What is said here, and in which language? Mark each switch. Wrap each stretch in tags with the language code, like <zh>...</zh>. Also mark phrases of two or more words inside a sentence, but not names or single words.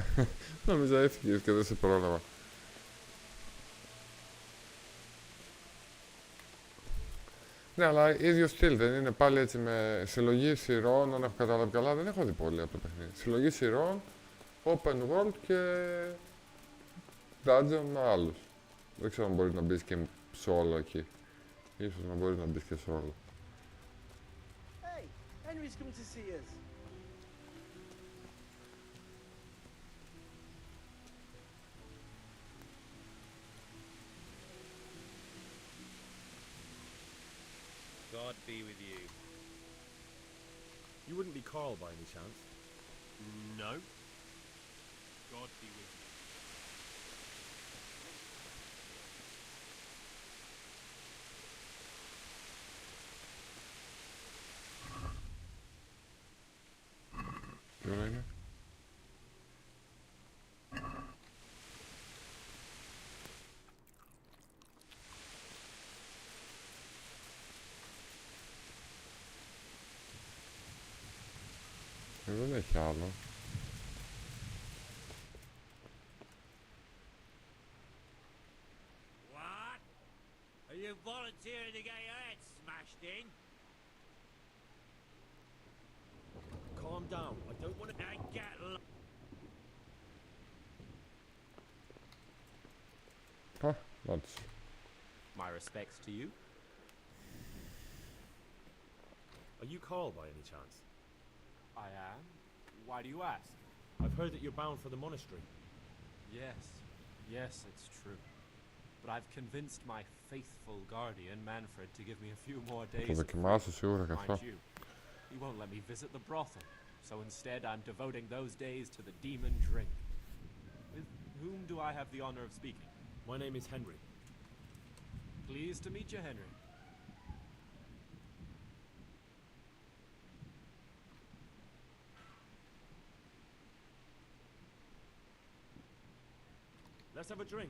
<el>Νόμιζα έφυγες και δεν σε πρόλαβα. Ναι, αλλά ίδιο στυλ δεν είναι πάλι έτσι με συλλογή σειρών, αν έχω καταλάβει καλά, δεν έχω δει πολύ από το παιχνίδι. Συλλογή σειρών,</el> <en>open world</en> <el>και dungeon με άλλους. Δεν ξέρω αν μπορεί να μπεις και solo εκεί. Ίσως να μπορεί να μπεις και solo.</el> <en>Hey, Henry's come to see us. God be with you. You wouldn't be Carl by any chance? No. God be with you.</en> <el>Τι ώρα είναι? Δεν έχει άλλο.</el> <en>What? Are you volunteering to get your head smashed in? Calm down. I don't want to... And get</en> <el>Α, νάτος.</el> <en>My respects to you. Are you Carl by any chance? I am. Why do you ask? I've heard that you're bound for the monastery. Yes, it's true. But I've convinced my faithful guardian, Manfred, to give me a few more days</en> <el>Το</el> <en>of</en> <el>δοκιμάσω σίγουρα και</el> <en>freedom.</en> <el>αυτό.</el> <en>Mind you, he won't let me visit the brothel, so instead I'm devoting those days to the demon drink. With whom do I have the honor of speaking? My name is Henry. Pleased to meet you, Henry. Let's have a drink.</en>